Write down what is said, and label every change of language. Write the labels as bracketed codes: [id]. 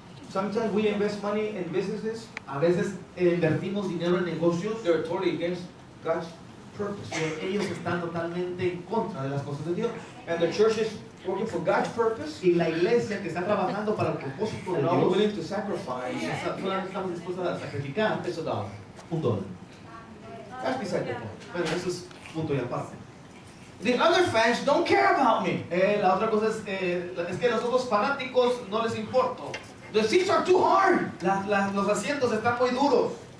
[en] Sometimes we invest money in businesses [es] A veces invertimos dinero en negocios [en] that are totally against God's purpose. [es] que ellos están totalmente en contra de las cosas de Dios. [en] And the church is working for God's purpose, [es] Y la iglesia que está trabajando para el propósito de [en] and all we're [es] Dios, [en] willing to sacrifice [es] solamente estamos dispuestos a sacrificar [en] is $1. [es] $1. [en] That's beside the point. [es] Bueno, eso es punto y aparte. [en] The other fans don't care about me. [es] La otra cosa es que los otros fanáticos no les importo. [en] The seats are too hard. [es] Los asientos están muy duros.